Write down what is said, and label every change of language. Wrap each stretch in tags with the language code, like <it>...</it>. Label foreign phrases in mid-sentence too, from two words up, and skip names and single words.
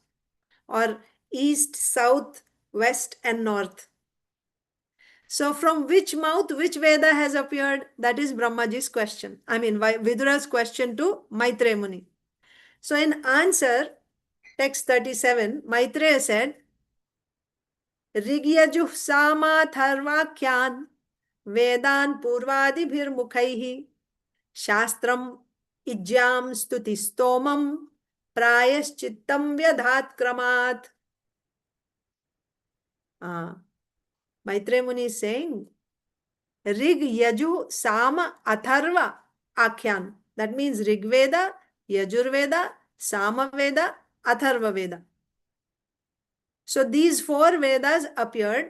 <en>Or east, south, west, and north. So from which mouth, which Veda has appeared? That is Brahmaji's question. I mean, Vidura's question to Maitreya Muni. So in answer, text 37, Maitreya said,</en> <sa>Rigyajuh sama tharvakyan Vedan purvadibhir mukhaihi Shastram ijyam stutistomam Prayaschittam vyadhat kramat.</sa> <en>Maitreya Muni is saying, Rig, Yaju, Sama, Atharva, Akhyan. That means Rig Veda, Yajur Veda, Sama Veda, Atharva Veda. So these 4 Vedas appeared.</en>